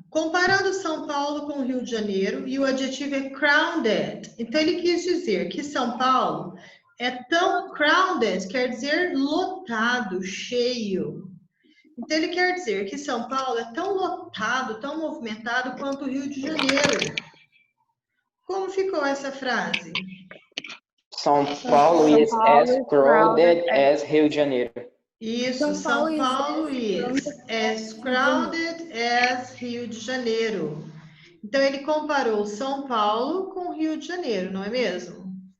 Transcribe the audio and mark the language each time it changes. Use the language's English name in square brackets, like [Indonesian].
[Portuguese] Comparando São Paulo com o Rio de Janeiro, e o adjetivo é crowded. Então, ele quis dizer que São Paulo é tão crowded, quer dizer lotado, cheio. Então, ele quer dizer que São Paulo é tão lotado, tão movimentado quanto o Rio de Janeiro. Como ficou essa frase? [English] São Paulo is as crowded as Rio de Janeiro. Isso, São Paulo is as crowded as Rio de Janeiro. [Portuguese] Então, ele comparou São Paulo com Rio de Janeiro, não é mesmo?